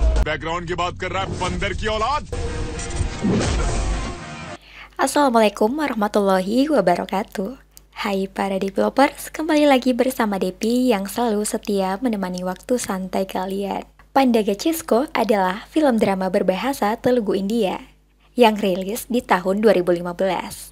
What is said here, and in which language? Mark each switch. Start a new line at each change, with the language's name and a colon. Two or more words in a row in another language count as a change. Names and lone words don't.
Hindi: बैकग्राउंड की बात कर रहा है बंदर की औलाद।
Arabic: السلام عليكم ورحمة الله وبركاته.
Indonesian: Hai para developers, kembali lagi bersama Depi yang selalu setia menemani waktu santai kalian. Pandaga Cesco adalah film drama berbahasa Telugu India yang rilis di tahun 2015.